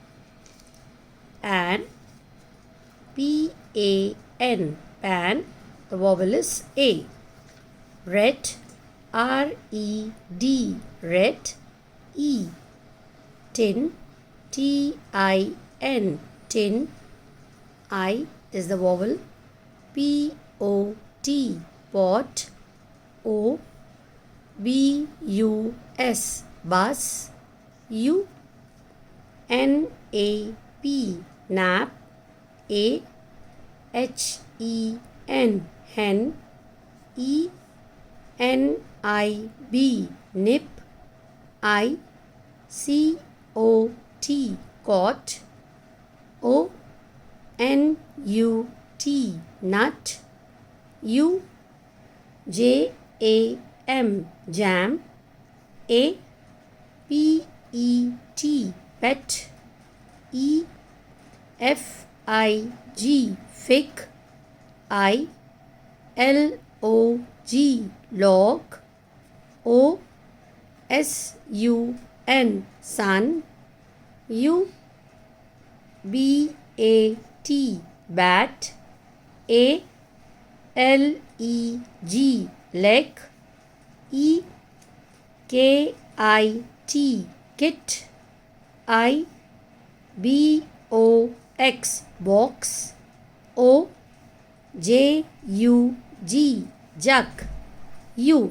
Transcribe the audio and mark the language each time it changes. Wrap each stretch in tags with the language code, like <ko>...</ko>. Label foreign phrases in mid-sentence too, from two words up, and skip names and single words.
<en>An, P-A-N, pan, the vowel is A. Red, R-E-D, red, E. Tin, T-I-N, tin, I is the vowel, P-O-T, pot, O, B-U-S, bus, U, N-A-P, nap, A, H-E-N, hen, E, N-I-B, nip, I, C-O-T, cot, O, N-U-T, nut, U, J-A-M, jam, A, P-E-T, pet, E, F-I-G, fig, I, L-O-G, log, O, S-U-N, sun, U, B-A-T, bat, A, L-E-G, leg, E, K-I-T, kit, I, B-O-X, box, O, J-U-G, jug, U.</en>